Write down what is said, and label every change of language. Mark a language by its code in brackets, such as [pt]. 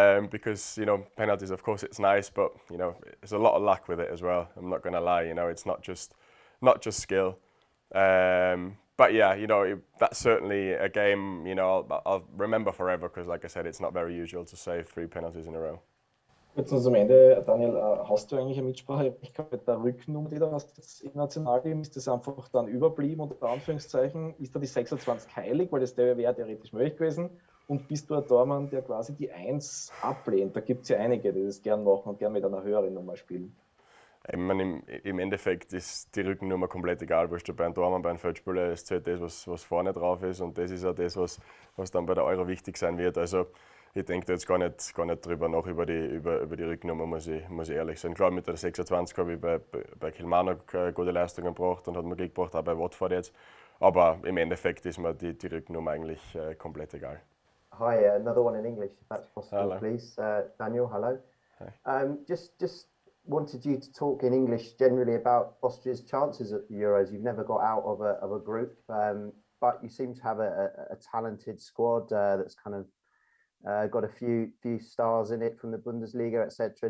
[en] Because you know penalties, of course, it's nice, but you know there's a lot of luck with it as well. I'm not going to lie, you know it's not just skill. But yeah, you know that's certainly a game you know I'll remember forever, because like I said, it's not very usual to save 3 penalties in a row. [de] Jetzt noch am Ende, Daniel, hast du eigentlich eine Mitspracherecht mit der Rückennummer, die du hast jetzt im Nationalteam? Ist das einfach dann überblieben, unter Anführungszeichen? Ist da die 26 heilig, weil das wäre theoretisch möglich gewesen? Und bist du ein Tormann, der quasi die 1 ablehnt? Da gibt es ja einige, die das gern machen und gern mit einer höheren Nummer spielen. Ich meine, im Endeffekt ist die Rückennummer komplett egal, wo du bei einem Tormann, bei einem Feldspieler, es zählt das, was vorne drauf ist, und das ist auch das, was dann bei der Euro wichtig sein wird. Also ich denke jetzt gar nicht drüber nach über die Rückennummer, muss ich ehrlich sein. Klar, mit der 26 habe ich bei Kilmarnock gute Leistungen gebracht und hat mir Glück gebracht, auch bei Watford jetzt. Aber im Endeffekt ist mir die Rückennummer eigentlich komplett egal. [en] Hi, another one in English, if that's possible, Hello. please. Daniel, hello. Hi. Just wanted you to talk in English generally about Austria's chances at the Euros. You've never got out of a group, but you seem to have a talented squad that's kind of got a few stars in it from the Bundesliga, etc.